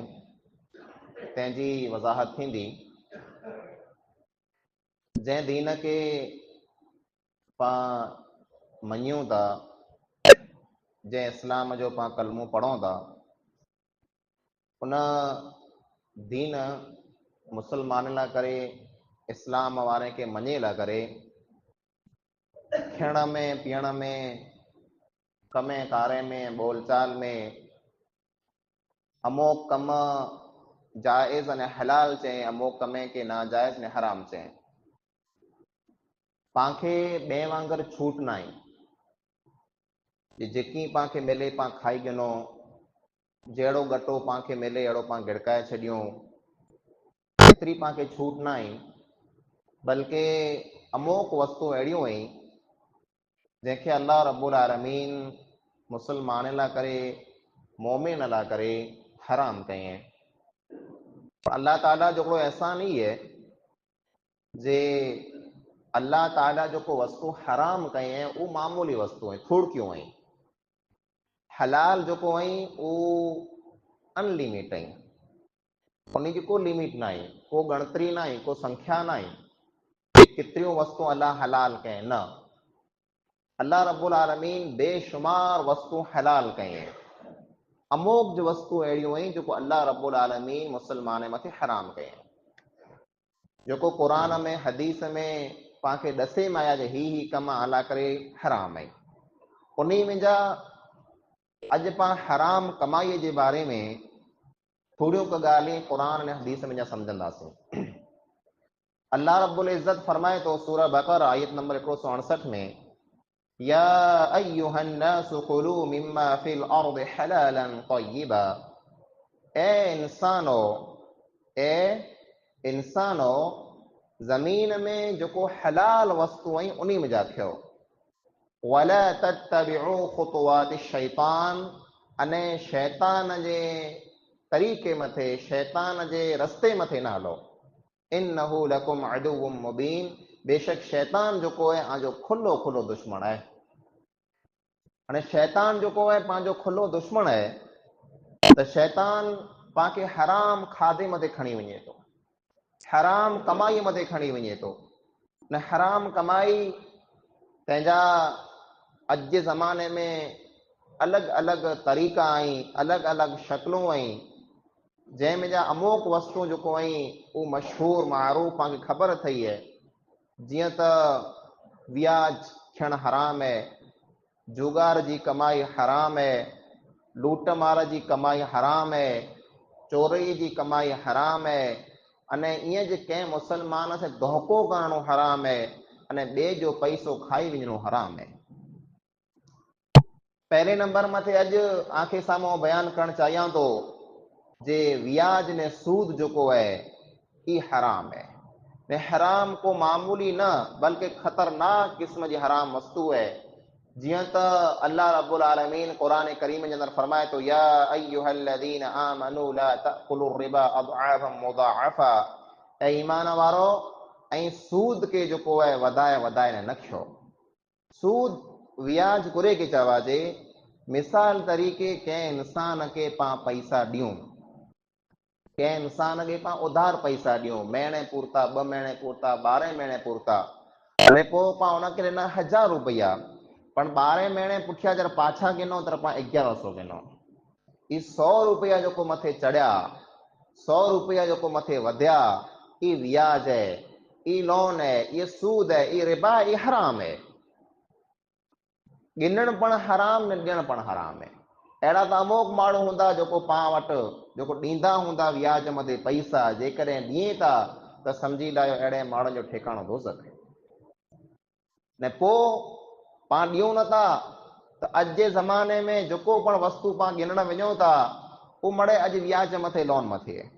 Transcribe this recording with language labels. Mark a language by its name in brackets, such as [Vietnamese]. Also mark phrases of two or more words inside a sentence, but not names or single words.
[Sindhi] तंहिंजी वज़ाहत थींदी जंहिं दीन के पां मञूं था, जंहिं इस्लाम जो पां कलमो पढ़ूं था, उन दीन मुसलमान लाइ करे, इस्लाम वारे खे मञे लाइ करे खाइण में, पीअण में, कमे कारे में, बोलचाल में अमोक कम जाइज़ अने हलाल चए, अमोक कमे के नाजाइज़ ने हराम चए। पांखे ॿिए वांगुरु छूट न आहे, जेकी पांखे मिले पां खाई गिनो, जहिड़ो गटो पांखे मिले अहिड़ो पां गिड़काए छॾियूं, एतिरी पांखे छूट न आहे। बल्कि अमोक वस्तु अहिड़ियूं आहिनि जंहिंखे अल्लाह रब्बुल आलमीन मुसलमान लाइ करे, मोमिन लाइ करे हराम कई। अल्लाह ताला जो एहसान ई है जे अल्लाह ताला जो को वस्तु हराम कई है वो मामूली वस्तु है, थोड़कियूं आई। हलाल जो को आई वो अनलिमिट आई, उनकी को लिमिट ना आई, को गणतरी ना आई, को संख्या ना आई कितरियों वस्तु अल्लाह हलाल कई न। अल्लाह रब्बुल आलमीन बेशुमार वस्तु हलाल कई है। अमोक जो वस्तु अड़ियों आई जो अल्लाह रब्बुल आलमीन मुसलमान मथे हराम कई, जो कुरान में हदीस में पांखे दसे में आया जे ही कम अला करे हराम है। उन्हीं में जा अज पा हराम कमाई के बारे में थोड़ियों का गाली कुरान ने हदीस में जा समझंदासीं। अल्लाह रब्बुल इज्जत फरमाए तो सूरह बकरा आयत नंबर 168 में, [Arabic] يا أيها الناس كلوا مما في الأرض حلالا طيبا, [Sindhi] ए इंसानो जमीन में जो को हलाल वस्तु आई उन्हीं में जा थियो। [Arabic] ولا تتبعوا خطوات الشيطان, [Sindhi] अने शैतान जे तरीके मथे, शैतान जे रस्ते मथे ना हलो। [Arabic] إنه لكم عدو مبين, [Sindhi] बेशक शैतान जो को है आजो खुलो खुलो दुश्मन है। अने शैतान जो को है पांजो खुलो दुश्मन है तो शैतान पाके हराम खादे मथे खणी वञे तो, हराम कमाई मथे खणी वञे तो। न हराम कमाई तंहिंजा अज जे ज़माने में अलग अलग तरीक़ा आई, अलग अलग शक्लों आई, जंहिंमें जा अमोक वस्तु जो को आई वो मशहूर मारूफ पांखे ख़बर थई है। जियां त व्याज थियण हराम है, जुगार जी कमाई हराम है, लूट मार जी कमाई हराम है, चोरी जी कमाई हराम है, अने इं जे कंहिं मुसलमान से धोखो करणो हराम है, अने बे जो पैसो खाई वञणो हराम है। पहले नंबर मथे अज आंखे साम्हूं बयान करण चाहियां तो जे व्याज ने सूद जो को है ये हराम है। ने हराम को मामूली न बल्कि खतरनाक किस्म जी हराम वस्तु है। जियां त अल्लाह रब्बुल आलमीन कुरान करीम के अंदर फरमाए तो, [Arabic] يا أيها الذين آمنوا لا تأكلوا الربا أضعافا مضاعفة, [Sindhi] ए ईमान वारो ऐं सूद के जो को है वधाए वधाए न खयो। सूद व्याज कुरे के चवाजे, मिसाल तरीके कंहिं इंसान के पां पैसा ॾियूं, कंहिं इंसान के पां उधार पैसा ॾियूं, महीने पूरता, 2 महीने पूरता, 12 महीने पूरता, अने पोइ पां उनखे ॾिना 1000 रुपया, पण 12 महीने पुठिया जर पाछा गिनो त पां 1100 गिनो। ई 100 रुपया जो को मथे चढ़िया 100 जो मथे वधिया ई व्याज है, ई लोन है, ये सूद है, ई रिबा, ई हराम है। गिनण पण हराम ने ॾियण पण हराम है। अहिड़ा त अमोक माण्हू हूंदा जेको पाण वटि जेको ॾींदा हूंदा व्याज मथे पैसा, जेकॾहिं ॾिए था त सम्झी लाहियो अहिड़े माण्हुनि जो ठिकाणो दोज़ख आहे। ने पोइ पाण ॾियूं नथा त अॼु जे ज़माने में जेको पण वस्तु पाण गिनण वञूं था उहो मड़े अॼु व्याज मथे लोन मथे आहे।